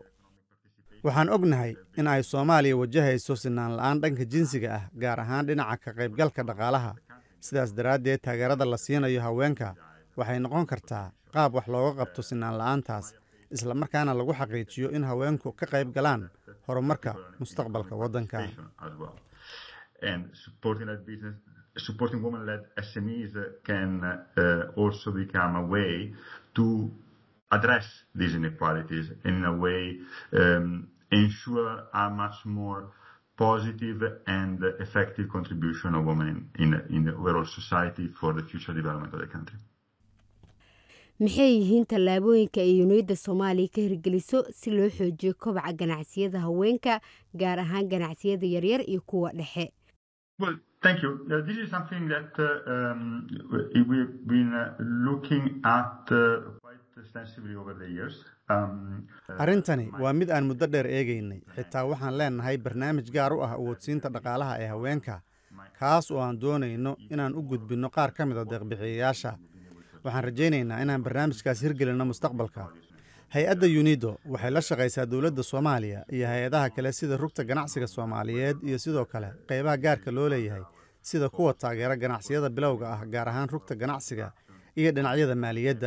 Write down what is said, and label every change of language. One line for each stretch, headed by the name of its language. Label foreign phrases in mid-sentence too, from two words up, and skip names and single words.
Somali: waxaan ognahay in ay Soomaaliya wajahayso sinaan la'aan dhanka jinsiga ah, gaar ahaan dhinaca ka qaybgalka dhaqaalaha. sidaas daraaddeed, taageerada la siinayo haweenka waxay noqon kartaa qaab wax looga qabto sinaan la'aantaas, isla markaana lagu xaqiijiyo in haweenku ka qayb galaan horumarka mustaqbalka waddanka.
English: Supporting women-led SMEs can also become a way to address these inequalities and in a way ensure a much more positive and effective contribution of women in the overall society for the future development of the country.
Somali: maxay yihiin tallaabooyinka ay UNIDO Soomaaliya ka hirgeliso si loo xoojiyo kobaca ganacsiyada haweenka, gaar ahaan ganacsiyada yaryar iyo kuwa dhexe?
English: Well, thank you. This is something that we've been looking at quite extensively over the years.
Somali: arrintani waa mid aan muddo dheer eegaynay. xitaa waxaan leenahay barnaamij gaar u ah awoodsiinta dhaqaalaha ee haweenka, kaas oo aan doonayno inaan u gudbinno qaar ka mid ah deeq-bixiyayaasha. waxaan rajaynaynaa inaan barnaamijkaas hirgelinno mustaqbalka. hay-adda UNIDO waxay la shaqaysaa dowladda Soomaaliya iyo hay-adaha kale sida rugta ganacsiga Soomaaliyeed iyo sidoo kale qaybaha gaarka loo leeyahay sida kuwa taageera ganacsiyada bilowga ah, gaar ahaan rugta ganacsiga iyo dhinacyada maaliyadda.